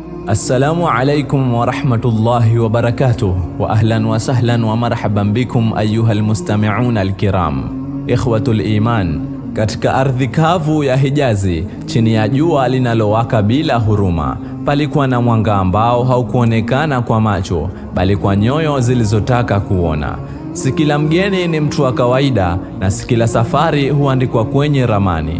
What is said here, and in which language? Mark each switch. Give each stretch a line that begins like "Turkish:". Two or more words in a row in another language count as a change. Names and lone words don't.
Arabic: السلام عليكم ورحمة الله وبركاته وأهلا وسهلا ومرحبا بكم أيها المستمعون الكرام. إخوة الإيمان,
Swahili: katika ardhi kavu ya Hijazi, chini ya jua linalowaka bila huruma, palikuwa na mwanga ambao haukuonekana kwa macho, bali kwa nyoyo zilizotaka kuona. Si kila mgeni ni mtu wa kawaida, na si kila safari huandikwa kwenye ramani.